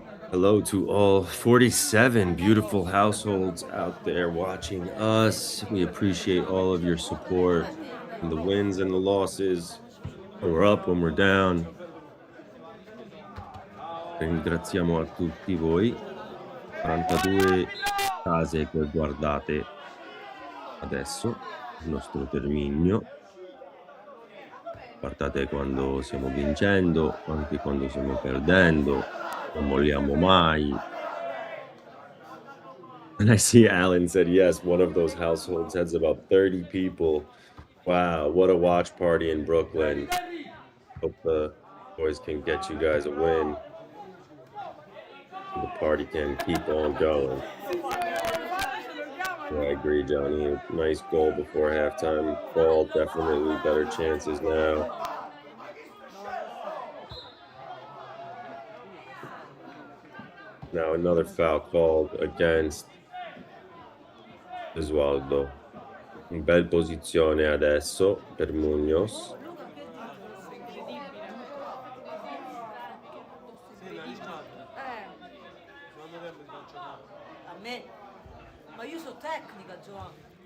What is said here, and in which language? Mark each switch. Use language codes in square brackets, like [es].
[en] Hello to all 47 beautiful households out there watching us. We appreciate all of your support and the wins and the losses. When we're up, when we're down. [it] Ringraziamo a tutti voi. 42 case che guardate adesso, il nostro Terminio. Guardate quando stiamo vincendo, anche quando stiamo perdendo. Non molliamo mai. [en] And I see Alan said, yes, one of those households has about 30 people. Wow, what a watch party in Brooklyn. Hope the boys can get you guys a win. The party can keep on going. Yeah, I agree, Johnny. Nice goal before halftime. Ball, definitely better chances now. Now another foul called against Gesualdo. [it] In bel posizione adesso per Munoz. A me? Ma io sono tecnica, Giovanni.